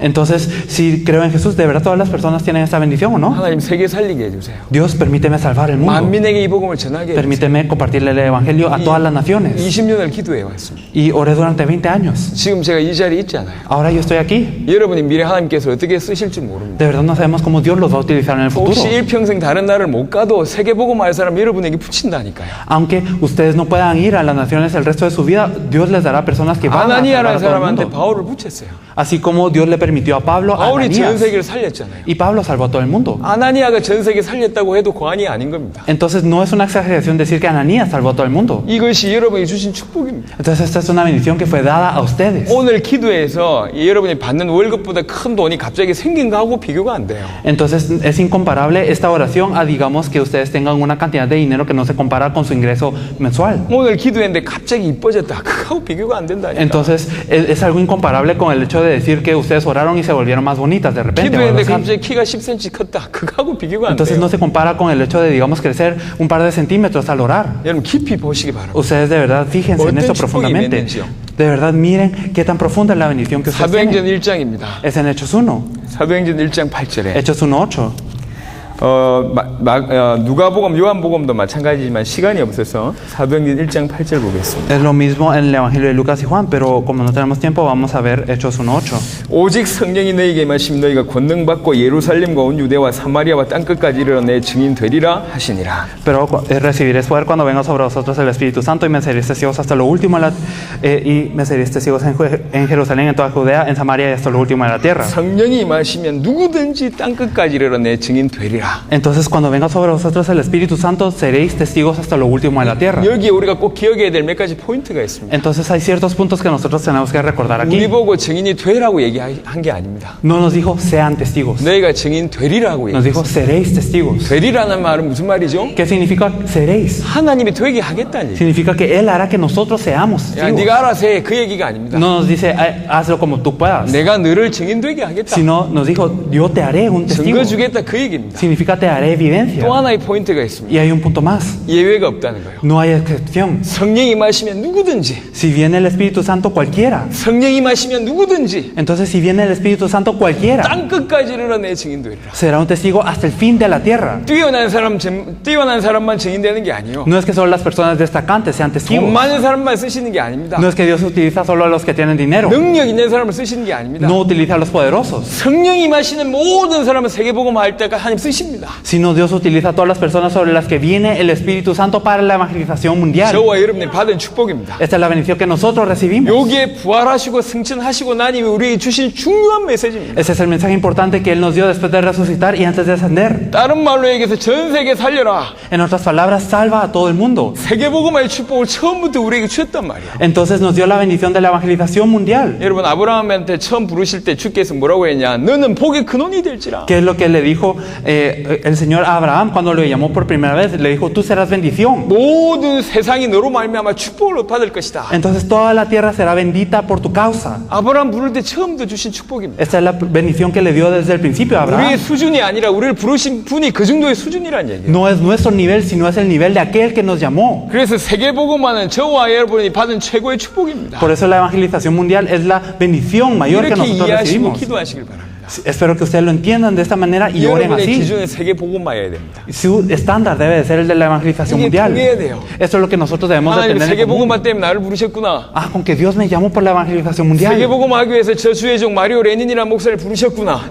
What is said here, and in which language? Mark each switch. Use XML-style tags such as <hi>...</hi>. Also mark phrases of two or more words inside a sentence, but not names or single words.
<es>Entonces, si creo en Jesús, ¿de verdad todas las personas tienen esta bendición o no?</es> <ko>하나님 세계 살리게 해주세요.</ko> <es>Dios, permíteme salvar el mundo.</es> <ko>만민에게 이 복음을 전하게 해주세요.</ko> <es>Permíteme compartirle el evangelio a todas las naciones.</es> <ko>20년을 기도해 왔습니다.</ko> <es>Y oré durante 20 años.</es> <ko>지금 제가 이 자리에 있잖아요.</ko> <es>Ahora yo estoy aquí.</es> <ko>여러분이 미래 하나님께서 어떻게 쓰실지 모릅니다.</ko> <es>De verdad no sabemos cómo Dios los va a utilizar en el futuro.</es> <ko>혹시 일평생 다른 나라를 못 가도 세계복음할 사람 여러분에게 붙인다니까요.</ko> <es>Aunque ustedes no puedan ir a las naciones el resto de su vida, Dios les dará personas que van a salvar</es> <ko>아나니아라는</ko> <es>a todo el</es> <ko>사람한테</ko> <es>mundo.</es> <ko>바울을 붙였어요.</ko> <es>Así como Dios le permitió a Pablo, a</es> <ko>바울이 전</ko> <es>Ananías.</es> <ko>세계를 살렸잖아요.</ko> <es>Y Pablo salvó a todo el mundo.</es> <ko>아나니아가 전 세계 살렸다고 해도 과언이 아닌 겁니다.</ko> <es>Entonces no es una exageración decir que Ananías salvó a todo el mundo.</es> <ko>이것이 여러분이 주신 축복입니다.</ko> <es>Entonces esta es una bendición que fue dada a ustedes.</es> <ko>오늘 기도에서 여러분이 받는 월급보다 큰 돈이 갑자기 생긴 거하고 비교가 안 돼요.</ko> <es>Entonces es incomparable esta oración a digamos que ustedes tengan una cantidad de dinero que no se compara con su ingreso mensual.</es> <ko>오늘 기도했는데 갑자기 이뻐졌다. 그거하고 비교가 안 된다니까.</ko> <es>Entonces es algo incomparable con el hecho de decir que ustedes oraron y se volvieron más bonitas de repente. o algo</es> <ko>기도했는데</ko> <es>así.</es> <ko>갑자기 키가 10cm 컸다. 그거하고 비교가 안</ko> <es>Entonces</es> <ko>돼요.</ko> <es>no se compara con el hecho de digamos crecer un par de centímetros al orar.</es> <ko>여러분 깊이 보시기 바랍니다.</ko> <es>Ustedes de verdad fíjense en</es> <ko>어떤</ko> <es>esto</es> <ko>축복이</ko> <es>profundamente.</es> <ko>있는지요.</ko> <es>De verdad miren qué tan profunda es la bendición que ustedes</es> <ko>사도행전</ko> <es>tienen.</es> <ko>1장입니다.</ko> <es>Es en Hechos 1.</es> <ko>사도행전 1장 8절에</ko> <es>Hechos 1:8.</es> <ko>누가복음, 요한복음도 마찬가지지만 시간이 없어서 사도행전 1장 8절 보겠습니다.</ko> <es>Es lo mismo en el Evangelio de Lucas y Juan, pero como no tenemos tiempo, vamos a ver Hechos 1:8.</es> <ko>오직 성령이 너희에게 임하시면 너희가 권능 받고 예루살렘과 온 유대와 사마리아와 땅끝까지 이르러 내 증인 되리라 하시니라.</ko> <es>Pero recibiréis poder cuando venga sobre vosotros el Espíritu Santo y me seréis testigos hasta lo último y me seréis testigos en Jerusalén, en toda Judea, en Samaria y hasta lo último de la tierra.</es> <ko>성령이 임하시면 누구든지 땅끝까지 이르러 내 증인 되리라.</ko> <es>Entonces cuando venga sobre vosotros el Espíritu Santo seréis testigos hasta lo último de la tierra.</es> <ko>여기에 우리가 꼭 기억해야 될 몇 가지 포인트가 있습니다.</ko> <es>Entonces hay ciertos puntos que nosotros tenemos que recordar</es> <ko>우리</ko> <es>aquí.</es> <ko>보고 증인이 되라고 얘기한 게 아닙니다.</ko> <es>No nos dijo sean testigos,</es> <ko>너희가 증인 되리라고</ko> <es>nos dijo</es> <ko>얘기했어요.</ko> <es>seréis testigos.</es> <ko>되리라는 말은 무슨 말이죠?</ko> <es>¿Qué significa seréis?</es> <ko>하나님이 되게 하겠다는 얘기.</ko> <es>Significa que Él hará que nosotros seamos</es> <ko>야,</ko> <es>testigos.</es> <ko>네가 알아서 해. 그 얘기가 아닙니다.</ko> <es>No nos dice hazlo como tú puedas,</es> <ko>내가 너를 증인 되게 하겠다.</ko> <es>sino nos dijo yo te haré un testigo.</es> <ko>증거 주겠다 그 얘기입니다.</ko> <es>Significa te haré evidencia.</es> <ko>또 하나의 포인트가 있습니다.</ko> <es>Y hay un punto más.</es> <ko>예외가 없다는 거예요.</ko> <es>No hay excepción.</es> <ko>성령이 임하시면 누구든지,</ko> <es>Si viene el Espíritu Santo cualquiera.</es> <ko>성령이 임하시면 누구든지</ko> <es>Entonces si viene el Espíritu Santo cualquiera</es> <ko>땅끝까지 이르러 내 증인 되리라.</ko> <es>será un testigo hasta el fin de la tierra.</es> <ko>뛰어난 사람만 증인되는 게 아니에요.</ko> <es>No es que solo las personas destacantes sean</es> <ko>돈</ko> <es>testigos.</es> <ko>많은 사람만 쓰시는 게 아닙니다.</ko> <es>No es que Dios utiliza solo a los que tienen dinero.</es> <ko>능력 있는 사람을 쓰시는 게 아닙니다.</ko> <es>No utiliza a los poderosos.</es> <ko>성령이 임하시는 모든 사람은 세계복음 할 때가 하나님 쓰십니다.</ko> <es>Sino Dios utiliza a todas las personas sobre las que viene el Espíritu Santo para la evangelización mundial.</es> <ko>저와 여러분이 받은 축복입니다.</ko> <es>Esta es la bendición que nosotros recibimos.</es> <ko>여기에 부활하시고 승천하시고 나니 우리에게 주신 중요한 메시지입니다.</ko> <es>Ese es el mensaje importante que Él nos dio después de resucitar y antes de ascender.</es> <ko>다른 말로 얘기해서 전 세계 살려라.</ko> <es>En otras palabras, salva a todo el mundo.</es> <ko>세계복음의 축복을 처음부터 우리에게 주셨단 말이야.</ko> <es>Entonces nos dio la bendición de la evangelización mundial.</es> <ko>여러분 아브라함한테 처음 부르실 때 주께서 뭐라고 했냐? 너는 복의 근원이 될지라.</ko> <es>¿Qué es lo que le dijo el Señor a Abraham cuando lo llamó por primera vez? Le dijo, tú serás bendición.</es> <ko>모든 세상이 너로 말미암아 축복을 받을 것이다.</ko> <es>Entonces toda la tierra será bendita por tu causa.</es> <ko>아브라함 부를 때 처음부터 주신 축복입니다.</ko> <es>Esta es la bendición que le dio desde el principio a</es> <ko>우리의</ko> <es>Abraham.</es> <ko>수준이 아니라 우리를 부르신 분이 그 정도의 수준이란 얘기예요.</ko> <es>No es nuestro nivel, sino es el nivel de aquel que nos llamó.</es> <ko>그래서 세계복음화는 저와 여러분이 받은 최고의 축복입니다.</ko> <es>Por eso la evangelización mundial es la bendición mayor que</es> <ko>이렇게</ko> <es>nosotros</es> <ko>이해하시고</ko> <es>recibimos.</es> <ko>기도하시길 바랍니다.</ko> <es>Espero que ustedes lo entiendan de esta manera y oren</es> <ko>여러분의</ko> <es>así.</es> <ko>기준은 세계복음화여야 됩니다.</ko> <es>Su estándar debe de ser el de la evangelización</es> <ko>이게</ko> <es>mundial.</es> <ko>통해야 돼요.</ko> <es>Esto es lo que nosotros debemos de</es> <ko>하나님</ko> <es>tener en común.</es> <ko>세계복음화 때문에 나를 부르셨구나.</ko> <es>Ah, con que Dios me llamó por la evangelización mundial.</es> <ko>세계복음화하기 위해서 저주의 종 마리오 레닌이라는 목사를 부르셨구나.</ko>